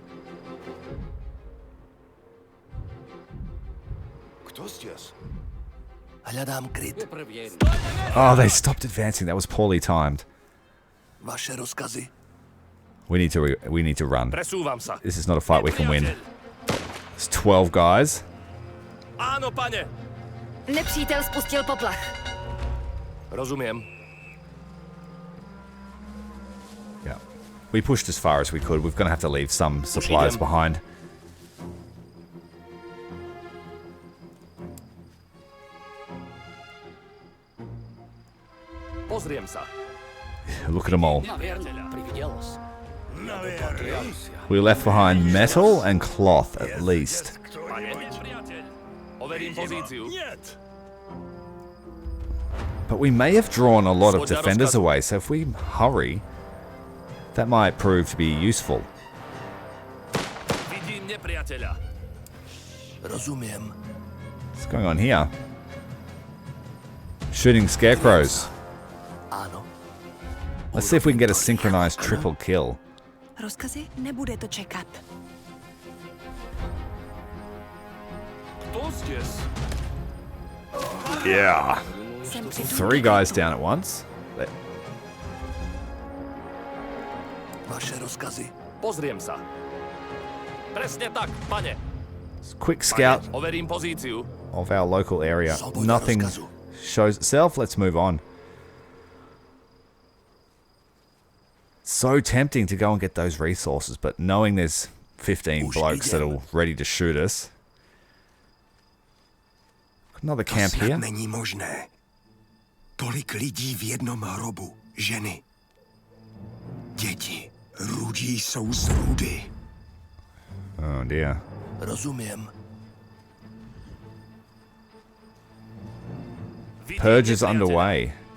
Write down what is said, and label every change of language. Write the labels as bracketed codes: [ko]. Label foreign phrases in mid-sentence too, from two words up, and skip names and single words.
[sk] Kto stěs? Hľadám kryt. [en] Oh, they stopped advancing. That was poorly timed. [sk] Vaše rozkazy. [en] We need to run. [sk] Presúvam sa. [en] This is not a fight we can win. There's 12 guys. [sk] Áno, pane. [cs] Nepřítel spustil poplach. [sk] Rozumiem. [en] Yeah. We pushed as far as we could. We're going to have to leave some supplies behind. [sk] Pozriem sa. [en] Look at them all. We left behind metal and cloth, at least. [sk] Overím pozíciu. [en] But we may have drawn a lot of defenders away, so if we hurry, that might prove to be useful. [sk] Vidím nepriateľa. Rozumiem. [en] What's going on here? Shooting scarecrows. [sk] Áno. [en] Let's see if we can get a synchronized triple kill. [cs] Rozkazy? Nebude to čekat. [sk] Kto stěs? [en] Yeah. 3 guys down at once. [sk] Vaše rozkazy. Pozriem sa. Presne tak, pane. [en] Quick scout [sk] Overím pozíciu. [en] of our local area. Nothing shows itself. Let's move on. So tempting to go and get those resources, but knowing there's 15 blokes that are ready to shoot us. Another camp here. [cs] Není možné. Tolik lidí v jednom hrobu. Ženy. Děti. Rudí jsou z rudy. [en] Oh dear. [sk] Rozumiem. [en] Purge is underway.